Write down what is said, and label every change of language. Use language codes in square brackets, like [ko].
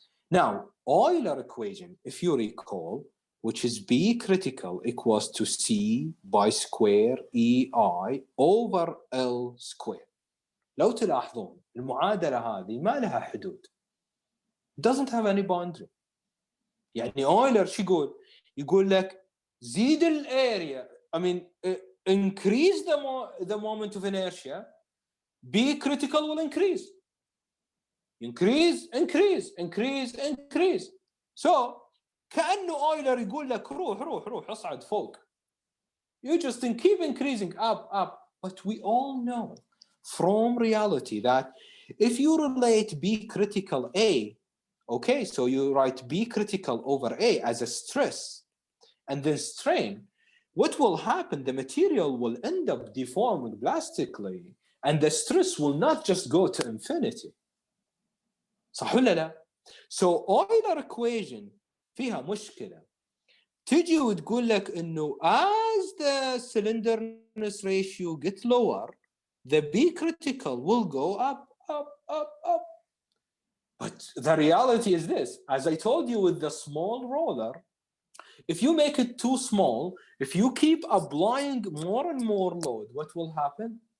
[en] Now, Euler equation, if you recall, which is B critical equals to C by square EI over L square. [ar] لو تلاحظون المعادلة هذه ما لها حدود. [en] Doesn't have any boundary. [ar] يعني Euler شو يقول؟ يقول لك زيد الاريا, [en] I mean increase the moment of inertia, B critical will increase. Increase, increase, increase, increase. [ar] So كأنه Euler يقول لك روح اصعد فوق. [en] You just keep increasing up. But we all know from reality that if you relate B critical A, okay, so you write B critical over A as a stress and then strain, what will happen? The material will end up deforming plastically and the stress will not just go to infinity. [ar] صح ولا لا؟ [en] So Euler equation [ar] فيها مشكلة. تجي وتقول لك إنه [en] as the cylinderness ratio get lower, the B critical will go up. But the reality is this, as I told you with the small roller, if you make it too small, if you keep applying more and more load, what will happen?